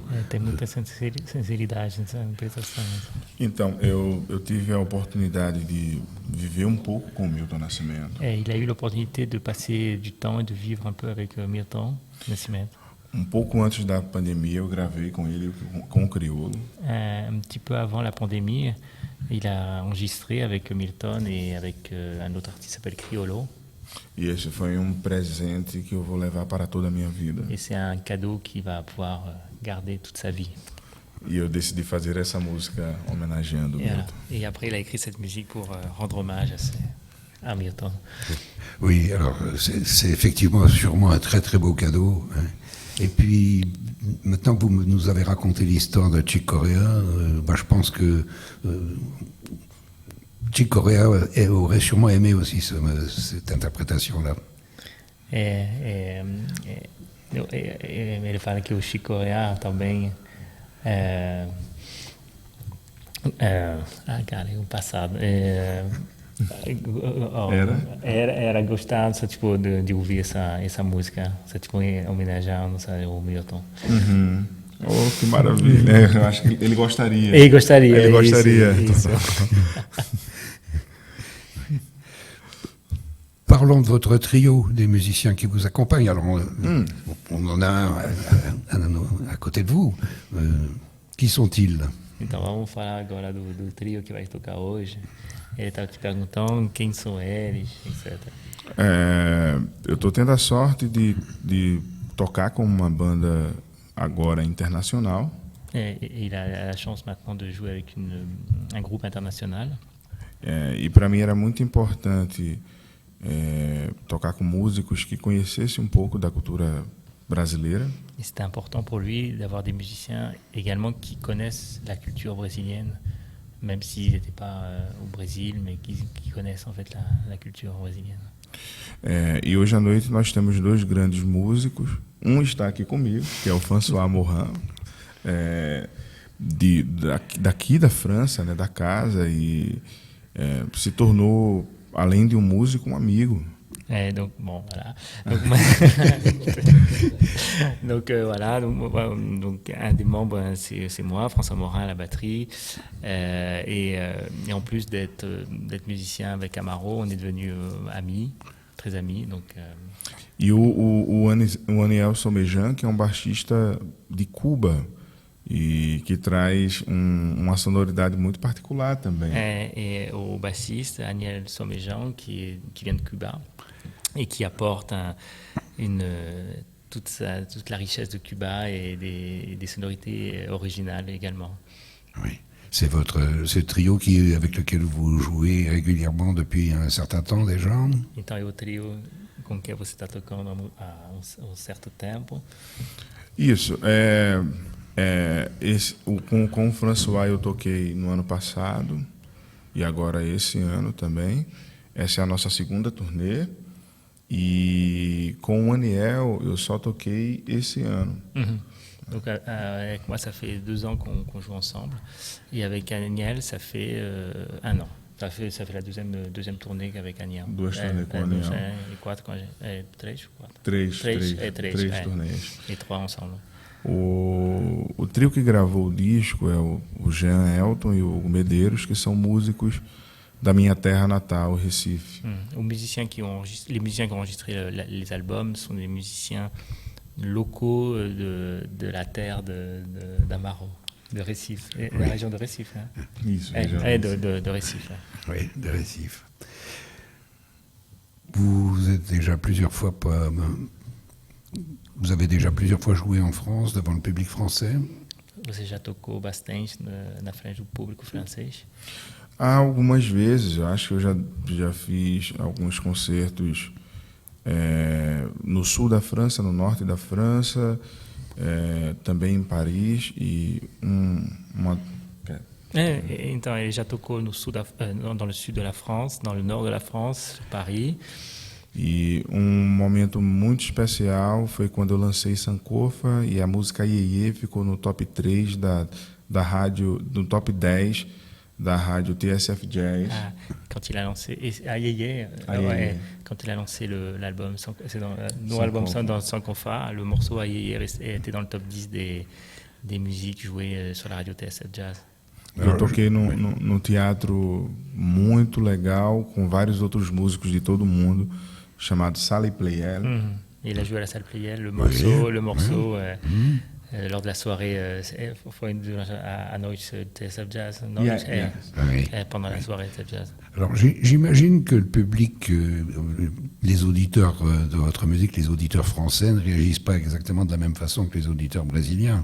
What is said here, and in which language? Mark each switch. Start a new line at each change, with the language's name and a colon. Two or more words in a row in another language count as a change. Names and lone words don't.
Portuguese: Tem muita sinceridade nessa interpretação. Então, eu tive a oportunidade de viver pouco com Milton Nascimento.
French: Il a eu l'opportunité de passer du temps et de vivre un peu avec Milton Nascimento.
Portuguese: Pouco antes da pandemia, eu gravei com ele, com o Criolo.
French: Un petit peu avant la pandémie, il a enregistré avec Milton et avec un autre artiste qui s'appelle Criolo.
Portuguese: E esse foi presente que eu vou levar para toda a minha vida.
French: Et c'est un cadeau qu'il va pouvoir garder toute sa vie.
Portuguese: E eu decidi fazer essa música homenageando Milton.
French: Et après, il a écrit cette musique pour rendre hommage à Milton. Oui, alors c'est effectivement sûrement un très très beau cadeau. Hein. Et puis, maintenant que vous nous avez raconté l'histoire de Chick Corea, je pense que Chick Corea aurait sûrement aimé aussi cette interprétation-là.
Portuguese: Ele fala que o Chick Corea também... cara, o passado... Era gostar, só, tipo, de ouvir essa música, só, tipo, homenageando, sabe, o Milton. Uhum. Oh, que maravilha. Eu acho que ele gostaria. Ele gostaria. Isso.
French: Parlons de votre trio, des musiciens qui vous accompagnent. Alors, on en a un à côté de vous. Qui sont-ils?
Portuguese: Então vamos falar agora do trio que vai tocar hoje. Ele estava te perguntando quem são eles, etc. Eu estou tendo a sorte de tocar com uma banda agora internacional.
French: Il a la chance maintenant de jouer avec un groupe international.
Portuguese: E para mim era muito importante tocar com músicos que conhecessem um pouco da cultura brasileira.
French: Et c'était important pour lui d'avoir des musiciens également qui connaissent la culture brésilienne, même s'ils n'étaient pas au Brésil, mais qui connaissent en fait la culture brésilienne.
Portuguese: E hoje à noite nós temos dois grandes músicos. Um está aqui comigo, que é o François Morin, daqui da França, né, da casa, e se tornou, além de um músico, um amigo.
French: Donc bon, voilà. Donc un des membres c'est moi, François Morin à la batterie, et en plus d'être musicien avec Amaro, on est devenus amis, très amis. Donc
Portuguese: e o Aniel Somejan, que é um baixista de Cuba e que traz uma sonoridade muito particular também.
French: Et au bassiste Aniel Somejan qui vient de Cuba et qui apporte toute la richesse de Cuba et des sonorités originales également. Oui. C'est ce trio avec lequel vous jouez régulièrement depuis un certain temps déjà?
Portuguese: Então é o trio com que você está tocando há um certo tempo. Isso. Com o François eu toquei no ano passado e agora esse ano também. Essa é a nossa segunda turnê. E com o Aniel eu só toquei esse ano.
French: Donc avec moi ça fait 2 ans qu'on joue ensemble et avec Aniel ça fait 1 an. Ça fait la deuxième tournée avec Aniel.
Portuguese: 2 tournées com o Aniel. E 4 com a gente. 3 ou 4? 3 turnês.
French: E 3 ensemble.
Portuguese: O trio que gravou o disco é o Jean Elton e o Hugo Medeiros, que são músicos da minha terra natal, Recife.
French: Les musiciens qui ont enregistré les albums sont des musiciens locaux de la terre d'Amaro, de Recife, la région de Recife. Hein.
Portuguese: Isso, de Recife.
French: Oui, de Recife. Vous avez déjà plusieurs fois joué en France devant le public français?
Portuguese: Você já tocou bastante na frente do público francês? Algumas vezes, eu acho que eu já fiz alguns concertos no sul da França, no norte da França, também em Paris e Então ele já tocou no sul
French: dans le sud de la France, dans le nord de la France, Paris.
Portuguese: E momento muito especial foi quando eu lancei Sankofa e a música Iê ficou no top 3 da rádio, no top 10 da rádio TSF Jazz.
French: Quand il a lancé quand il a lancé l'album, c'est dans nos albums dans Sankofa, le morceau Ayeye était dans le top 10 des musiques jouées sur la radio TSF Jazz.
Portuguese: Eu toquei no teatro muito legal com vários outros músicos de todo mundo, chamado Salle Pleyel.
French: Il a joué à la Salle Pleyel, le morceau lors de la soirée à Noise TSF Jazz, pendant la soirée TSF Jazz. Alors j'imagine que le public, les auditeurs de votre musique, les auditeurs français ne réagissent pas exactement de la même façon que les auditeurs brésiliens.